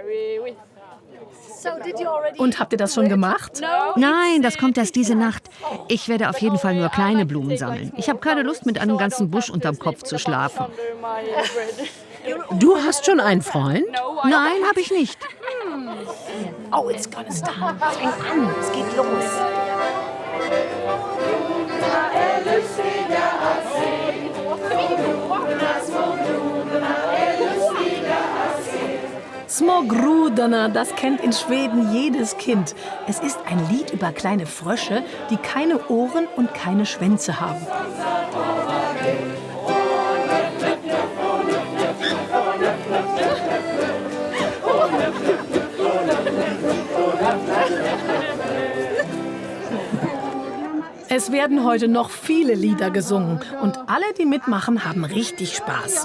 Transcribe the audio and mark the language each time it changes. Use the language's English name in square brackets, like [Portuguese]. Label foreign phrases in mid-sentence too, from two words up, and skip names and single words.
[German] Und habt ihr das schon gemacht? Nein, das kommt erst diese Nacht. Ich werde auf jeden Fall nur kleine Blumen sammeln. Ich habe keine Lust, mit einem ganzen Busch unterm Kopf zu schlafen. Du hast schon einen Freund? Nein, habe ich nicht. [English] Oh, it's gonna start. [German] Es fängt an. Es geht los. [Swedish] Små grodorna, [German] das kennt in Schweden jedes Kind. Es ist ein Lied über kleine Frösche, die keine Ohren und keine Schwänze haben. Es werden heute noch viele Lieder gesungen und alle, die mitmachen, haben richtig Spaß.